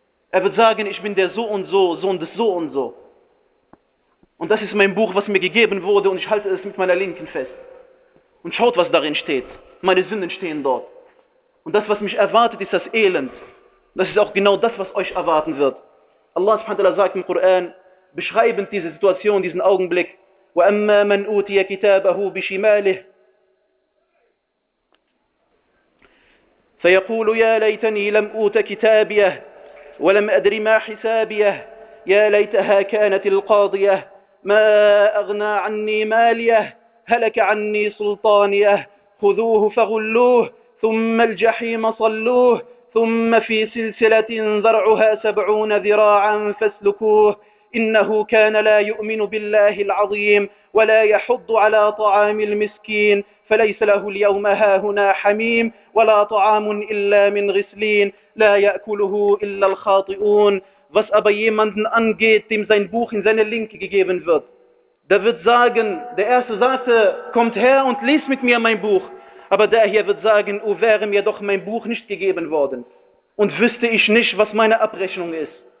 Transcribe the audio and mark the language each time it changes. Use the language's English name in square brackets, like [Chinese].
[German] Er wird sagen, ich bin der so und so, Sohn des so und so. Und das ist mein Buch, was mir gegeben wurde und ich halte es mit meiner Linken fest. Und schaut, was darin steht. Meine Sünden stehen dort. Und das, was mich erwartet, ist das Elend. Das ist auch genau das, was euch erwarten wird. [Arabic] Allah subhanahu wa ta'ala [German] sagt im Koran, beschreibend diese Situation, diesen Augenblick, [Arabic] وَأَمَّا مَنْ أُوْتِيَ كِتَابَهُ بِشِمَالِهِ فَيَقُولُ يَا لَيْتَنِي لَمْ أُوْتَ كِتَابِيَهِ ولم أدري ما حسابيه يا ليتها كانت القاضية ما أغنى عني ماليه هلك عني سلطانيه خذوه فغلوه ثم الجحيم صلوه ثم في سلسلة ذرعها 70 ذراعا فاسلكوه إنه كان لا يؤمن بالله العظيم ولا يحض على طعام المسكين فليس له اليوم هاهنا حميم ولا طعام إلا من غسلين لا يأكله إلا الخاطئون. [German] Was aber jemanden angeht, dem sein Buch in seine Linke gegeben wird, der wird sagen, der erste sagte, kommt her und lies mit mir mein Buch. Aber der hier wird sagen, oh, wäre mir doch mein Buch nicht gegeben worden und wüsste ich nicht, was meine Abrechnung ist.